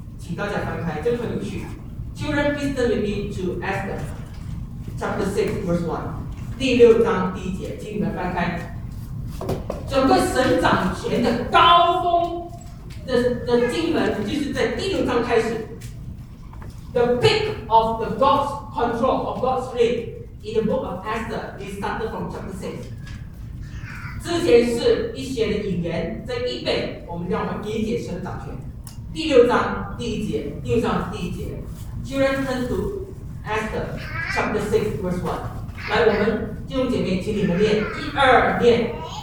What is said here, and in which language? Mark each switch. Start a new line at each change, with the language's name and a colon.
Chinese: 请大家翻开，这很有趣。
English: Children, please turn with me to Esther Chapter 6 verse 1,
Chinese: 第六章第一节，请你们翻开。整个神掌权的高峰 的经文就是在第六章开始。
English: The peak of the God's control of God's reign in the book of Esther is started from chapter 6。
Chinese: 之前是一些的引言，在预备我们让我们理解神掌权。第六章第一节，第六章第一节
English: Children turn to Esther Chapter 6 verse 1。
Chinese: 来，我们弟兄姐妹请你们念，一二念。